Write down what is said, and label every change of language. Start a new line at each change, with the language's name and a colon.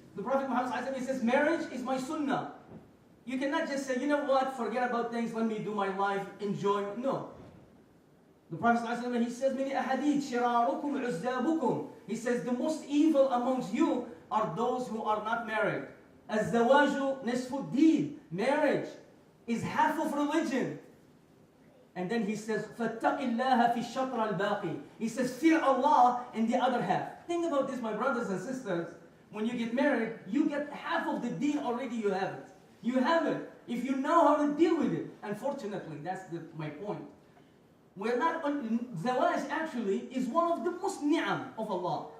English: The Prophet Muhammad says, marriage is my sunnah. You cannot just say, you know what, forget about things, let me do my life, enjoy. No. The Prophet he says, many ahadith,
Arabic: shirarukum uzzabukum.
English: He says, the most evil amongst you are those who are not married.
Arabic: Az-zawaju nisfu deen.
English: Marriage is half of religion.
Arabic: And then he says, فَاتَّقِ اللَّهَ فِي الشَّطْرَ الْبَاقِي.
English: He says, fear Allah in the other half. Think about this, my brothers and sisters. When you get married, you get half of the deen already, you have it. You have it. If you know how to deal with it. Unfortunately, that's my point. We're not on, Zawaj actually is one of the most ni'am of Allah.